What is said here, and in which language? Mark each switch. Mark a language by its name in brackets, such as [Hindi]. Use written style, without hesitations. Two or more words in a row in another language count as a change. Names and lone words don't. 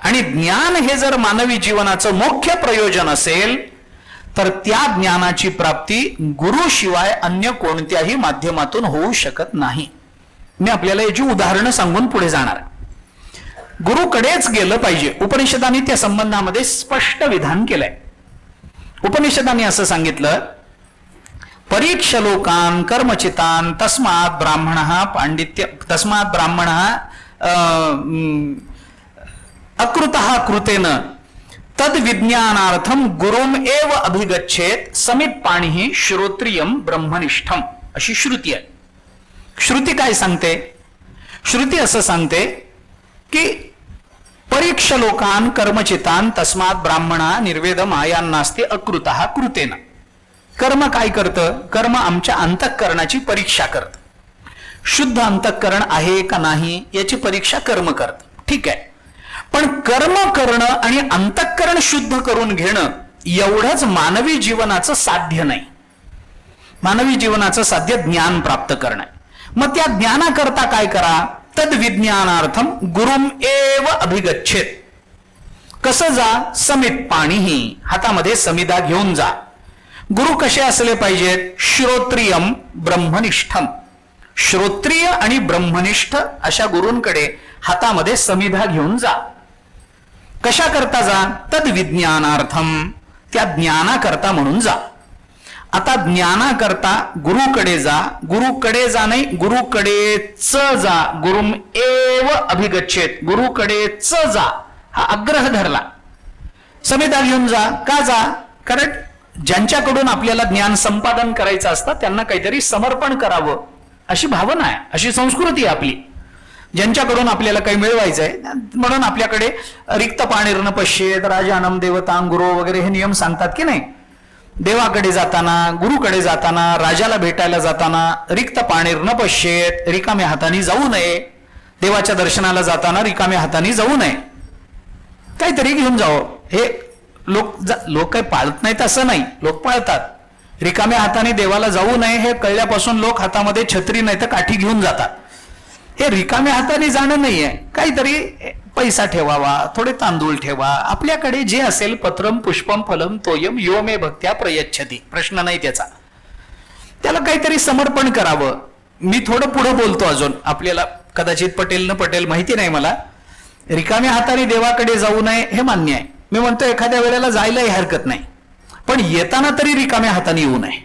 [Marathi] आणि ज्ञान हे जर मानवी जीवनाचं मुख्य प्रयोजन असेल तर त्या ज्ञानाची प्राप्ती गुरुशिवाय अन्य कोणत्याही माध्यमातून होऊ शकत नाही. मी आपल्याला याची उदाहरणं सांगून पुढे जाणार. गुरुकडेच गेलं पाहिजे. उपनिषदांनी त्या संबंधामध्ये स्पष्ट विधान केलंय. उपनिषदांनी असं सांगितलं, [Sanskrit] परीक्ष लोकान कर्मचितान तस्मात् ब्राह्मण अकृतः कृतेन तद विज्ञानार्थम गुरुम एव अभिगच्छेत समित पाणी श्रोत्रियम ब्रह्मनिष्ठम, [Marathi] अशी श्रुती आहे. श्रुती काय सांगते? श्रुती असं सांगते की [Sanskrit] परीक्ष लोकान कर्मचितान तस्मात् ब्राह्मणा निर्वेद मायान्नास्ति अकृतः कृतेन. [Marathi] कर्म काय करतं? कर्म आमच्या अंतःकरणाची परीक्षा करतं. शुद्ध अंतःकरण आहे का नाही याची परीक्षा कर्म करतं. ठीक आहे, पण कर्म करणं आणि अंतःकरण शुद्ध करून घेणं एवढंच मानवी जीवनाचं साध्य नाही. मानवी जीवनाचं साध्य ज्ञान प्राप्त करणं. मग त्या ज्ञानाकरता काय करा? [Sanskrit] तद विज्ञानार्थम गुरुम एव अभिगच्छेत. [Marathi] कसं जा? [Sanskrit] समित पाणीही, [Marathi] हातामध्ये समिधा घेऊन जा. गुरु कसे असले पाहिजेत? [Sanskrit] श्रोत्रियम ब्रह्मनिष्ठम. [Marathi] श्रोत्रिय आणि ब्रह्मनिष्ठ अशा गुरूंकडे हातामध्ये समिधा घेऊन जा. कशा करता जा? [Sanskrit] तद विज्ञानार्थम, [Marathi] त्या ज्ञानाकरता म्हणून जा. आता ज्ञानाकरता गुरुकडे जा. गुरुकडे जा नाही, गुरुकडेच जा. [Sanskrit] गुरुम एव अभिगच्छेत, [Marathi] गुरुकडेच जा हा आग्रह धरला. समिधा घेऊन जा. का जा? कारण ज्यांच्याकडून आपल्याला ज्ञान संपादन करायचं असतं त्यांना काहीतरी समर्पण करावं अशी भावना आहे, अशी संस्कृती आहे आपली. ज्यांच्याकडून आपल्याला काही मिळवायचंय म्हणून आपल्याकडे [Sanskrit] रिक्त पाणीर्न पश्येत, राजानम देवतां गुरु [Marathi] वगैरे हे नियम सांगतात की नाही. देवाकडे जाताना, गुरुकडे जाताना, राजाला भेटायला जाताना [Sanskrit] रिक्त पाणीर्न पश्येत, [Marathi] रिकाम्या हाताने जाऊ नये. देवाच्या दर्शनाला जाताना रिकाम्या हाताने जाऊ नये, काहीतरी घेऊन जावं. हे लोक काही पाळत नाहीत असं नाही, लोक पाळतात. रिकाम्या हाताने देवाला जाऊ नये हे कळल्यापासून लोक हातामध्ये छत्री नाही तर काठी घेऊन जातात. हे रिकाम्या हाताने जाणं नाहीये, काहीतरी पैसा ठेवावा, थोडे तांदूळ ठेवा, आपल्याकडे जे असेल [Sanskrit] पत्रम पुष्पम फलम तोयम यो मे भक्त्या प्रयच्छति, [Marathi] प्रश्न नाही त्याचा. त्याला काहीतरी समर्पण करावं. मी थोडं पुढे बोलतो अजून, आपल्याला कदाचित पटेल न पटेल माहिती नाही मला. रिकाम्या हाताने देवाकडे जाऊ नये हे मान्य आहे. मी म्हणतो एखाद्या वेळेला जायलाही हरकत नाही, पण येताना तरी रिकाम्या हाताने येऊ नये.